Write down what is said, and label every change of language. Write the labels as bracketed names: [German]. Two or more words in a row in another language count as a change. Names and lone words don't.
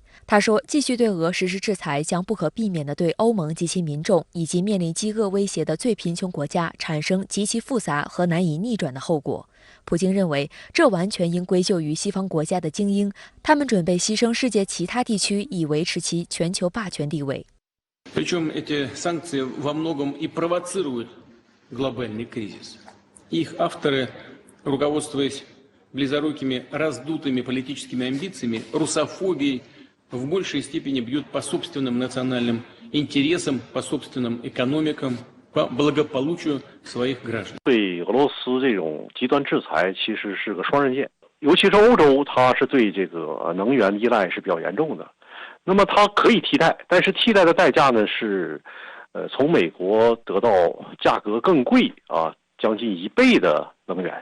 [Chinese] 他说，继续对俄实施制裁将不可避免地对欧盟及其民众以及面临饥饿威胁的最贫穷国家产生极其复杂和难以逆转的后果。普京认为，这完全应归咎于西方国家的精英，他们准备牺牲世界其他地区以维持其全球霸权地位。 [Russian] Причем эти санкции во многом и провоцируют глобальный кризис. Их авторы, руководствуясь близорукими раздутыми политическими амбициями, русофобией, в большей степени бьют по собственным национальным интересам, по собственным экономикам, по благополучию своих граждан. [Chinese] 对俄罗斯这种极端制裁其实是个双刃剑，尤其是欧洲，它是对这个能源依赖是比较严重的。那么它可以替代，但是替代的代价呢是，从美国得到价格更贵将近1倍的能源。